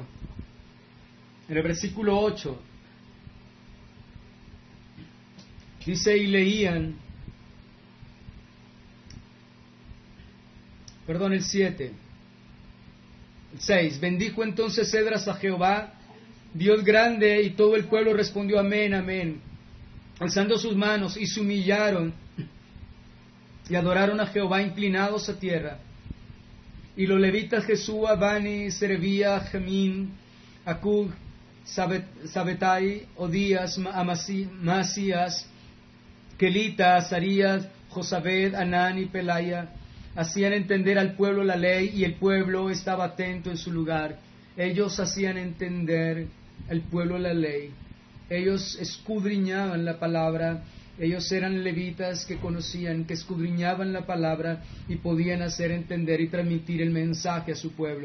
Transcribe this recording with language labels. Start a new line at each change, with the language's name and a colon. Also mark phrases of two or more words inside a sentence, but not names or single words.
Spanish: En el versículo 8 dice, y leían, el 7, el 6, bendijo entonces Esdras a Jehová, Dios grande, y todo el pueblo respondió amén, amén, alzando sus manos, y se humillaron y adoraron a Jehová inclinados a tierra. Y los levitas Jesúa, Bani, Serebía, Jamín, Acub, Sabetai, Odías, Masías, Kelita, Azarías, Josabed, Anán y Pelaya hacían entender al pueblo la ley, y el pueblo estaba atento en su lugar. Ellos hacían entender al pueblo la ley. Ellos escudriñaban la palabra. Ellos eran levitas que conocían, que escudriñaban la palabra y podían hacer entender y transmitir el mensaje a su pueblo.